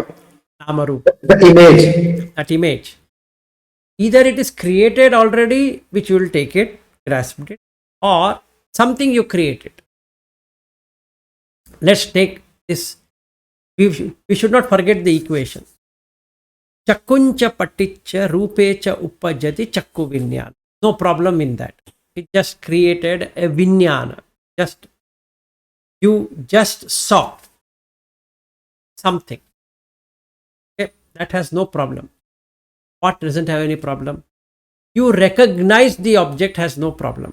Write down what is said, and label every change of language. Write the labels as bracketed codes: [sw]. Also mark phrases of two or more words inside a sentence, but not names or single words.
[en] Namarupa. The image. That image. Either it is created already, which you will take it, grasp it, or something you created. Let's take this. We should not forget the equation. [pi] Chakkuncha patticha rupecha uppajati chakku vinyana. [en] No problem in that. It just created a vinyana. You just saw something. Okay, that has no problem. What doesn't have any problem? You recognize the object has no problem.